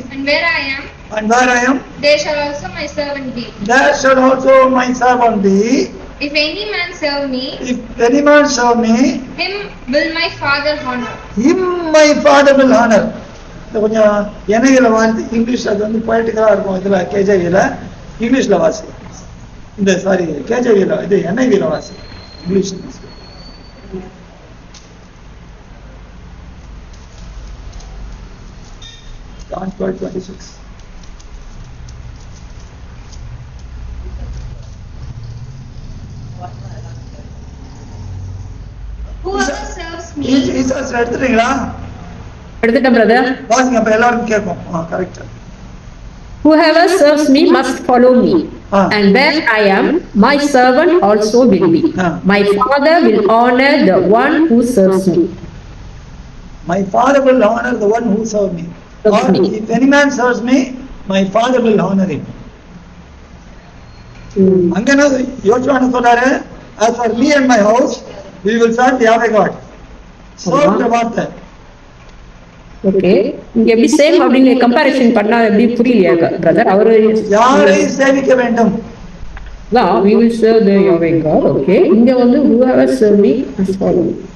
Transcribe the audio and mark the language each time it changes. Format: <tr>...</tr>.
<en>And where I am, there shall also my servant be. There shall also my servant be. If any man serve me, If any man serve me, him will my Father honor. him my Father will honor.</en> <ta>இது கொஞ்சம் என்ஐவில வாசி, English அது வந்து பொயட்டிக்கலா இருக்கும். இதுல கேஜேவில இங்கிலீஷ்ல வாசி. இந்த சாரி கேஜேவில இது என்ஐவில வாசி, English.</ta> <en>John 12:26. Whoever serves me,</en> <ta>ஈசாஸ் எடுத்துட்டீங்களா? எடுத்துட்டேன் பிரதர். வாசிங்க, அப்ப எல்லாருக்கும் கேட்கும். Correct.</ta> <en>Whoever serves me must follow me, and where I am, my servant also will be. My Father will honor the one who serves me. My Father will honor the one who serves me. Or if any man serves me, my Father will honor him.</en> <ta>அங்க என்ன யோசுவா சொல்றாரு?</ta> <en>As for me and my house, we will serve Yahweh God. Serve the</en> <ta>வார்த்தை. Okay, இங்க எப்படி same அப்படிங்க comparison பண்ணா எப்படி புரியலையா பிரதர்? அவரு யாரை சேவிக்க வேண்டும்?</ta> <en>we will serve the Yahweh God. Okay,</en> <ta>இங்க வந்து</ta> <en>whoever serve me must follow me.</en>